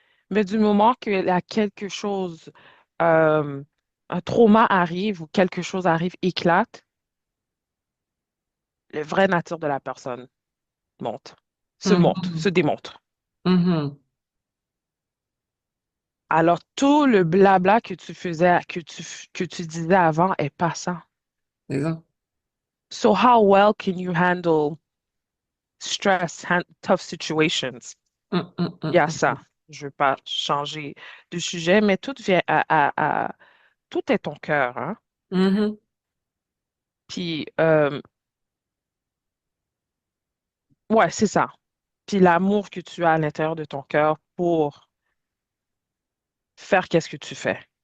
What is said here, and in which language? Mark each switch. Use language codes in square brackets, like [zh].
[fr] Mais du moment qu'il y a quelque chose, euh, un trauma arrive ou quelque chose arrive, éclate, la vraie nature de la personne Mhm, se démontre. mhm. Alors, tout le blabla que tu faisais, que tu disais avant est passant. C'est ça. [en] So how well can you handle stress, tough situations? Mm, mm, [fr] Il y a mm, ça. Je veux pas changer de sujet, mais tout vient tout est ton cœur, hein? mhm. Puis, ouais, c'est ça. Puis l'amour que tu as à l'intérieur de ton cœur pour faire qu'est-ce que tu fais.